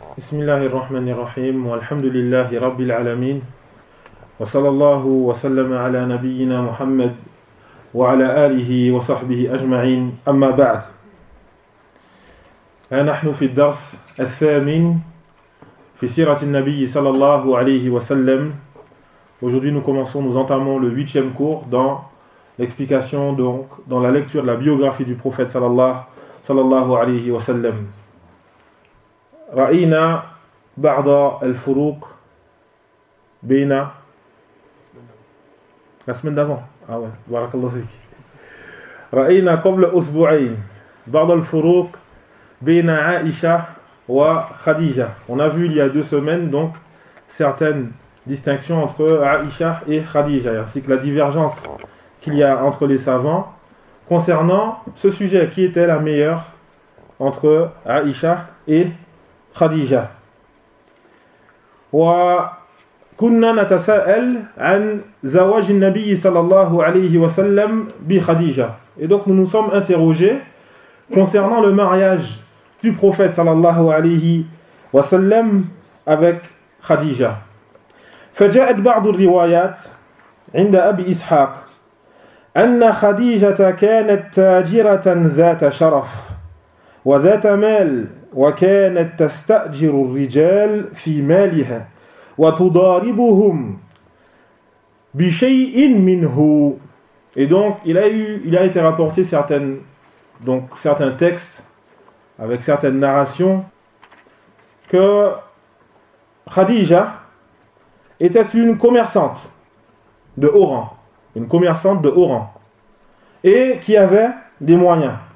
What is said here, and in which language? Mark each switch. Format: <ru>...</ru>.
<ar>بسم الله الرحمن الرحيم والحمد لله رب العالمين وصلى الله وسلم على نبينا محمد وعلى آله وصحبه أجمعين أما بعد نحن في الدرس الثامن في سيرة النبي صلى الله عليه وسلم.</ar> <fr>Aujourd'hui nous commençons, nous entamons le huitième cours dans l'explication, donc dans la lecture de la biographie du prophète</fr> <ar>sallallahu alayhi wa sallam. رأينا بعض الفروق بين</ar> <fr>السمين دافون</fr> <ar>بارك الله فيك رأينا قبل أسبوعين بعض الفروق بين عائشة وخديجة.</ar> <fr>On a vu il y a deux semaines donc certaines distinctions entre Aïcha et Khadija, ainsi que la divergence qu'il y a entre les savants concernant ce sujet, qui était la meilleure entre Aïcha et خديجة.</fr> <ar>وكنا نتساءل عن زواج النبي صلى الله عليه وسلم بخديجة.</ar> <fr>Et donc nous nous sommes interrogés concernant le mariage du prophète</fr> <ar>صلى الله عليه وسلم</ar> <fr>avec خديجة.</fr> <ar>فجاءت بعض الروايات عند أبي إسحاق أن خديجة كانت تاجرة ذات شرف وذات مال وكانت تستأجر الرجال في مالها وتضاربهم بشيء منه.</ar> <fr>Et donc il a été rapporté certains textes avec certaines narrations que Khadija était une commerçante de haut rang, et qui avait des moyens.</fr>